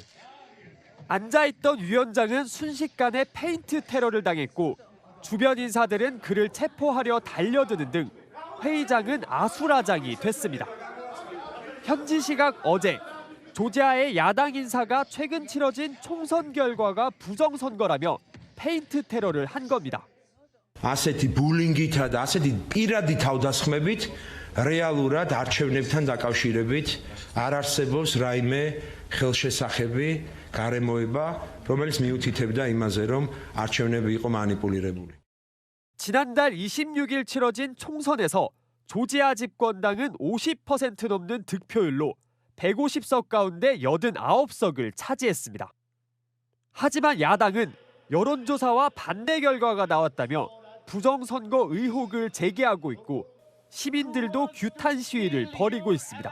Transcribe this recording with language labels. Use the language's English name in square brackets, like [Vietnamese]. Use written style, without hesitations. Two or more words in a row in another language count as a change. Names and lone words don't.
[Korean] 앉아있던 위원장은 순식간에 페인트 테러를 당했고 주변 인사들은 그를 체포하려 달려드는 등 회의장은 아수라장이 됐습니다. 현지 시각 어제 조지아의 야당 인사가 최근 치러진 총선 결과가 부정선거라며 페인트 테러를 한 겁니다. [Georgian] ასეთი ბულინგითა და ასეთი პირადი თავდასხმებით რეალურად არჩევნებთან დაკავშირებით არ არსებობს რაიმე ხელშესახები, გარემოება, რომელიც მიუთითებდა იმაზე, რომ არჩევნები იყო манипулირებული. [Korean] 지난달 26일 치러진 총선에서 조지아 집권당은 50% 넘는 득표율로 150석 가운데 89석을 차지했습니다. 하지만 야당은 여론조사와 반대 결과가 나왔다며 부정선거 의혹을 제기하고 있고 시민들도 규탄 시위를 벌이고 있습니다.